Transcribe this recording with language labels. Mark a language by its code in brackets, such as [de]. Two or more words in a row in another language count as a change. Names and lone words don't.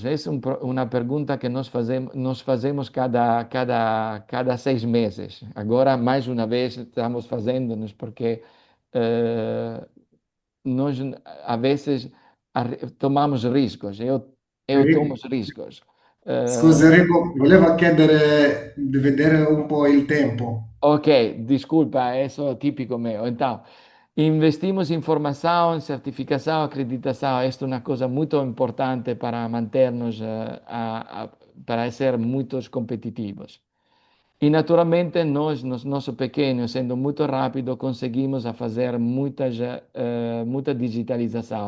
[pt] Essa é uma pergunta que nós fazemos cada 6 meses. Agora, mais uma vez, estamos fazendo-nos porque nós, a vezes, tomamos riscos. Eu tomo os riscos. [it] Scusa Enrico, volevo chiedere di vedere un po' il tempo. [pt] Ok, desculpa, isso é típico meu. Então, investimos em formação, certificação, acreditação. Esta é uma coisa muito importante para manter-nos, para ser muito competitivos. E, naturalmente, nós, no nosso pequeno, sendo muito rápido, conseguimos fazer muita digitalização.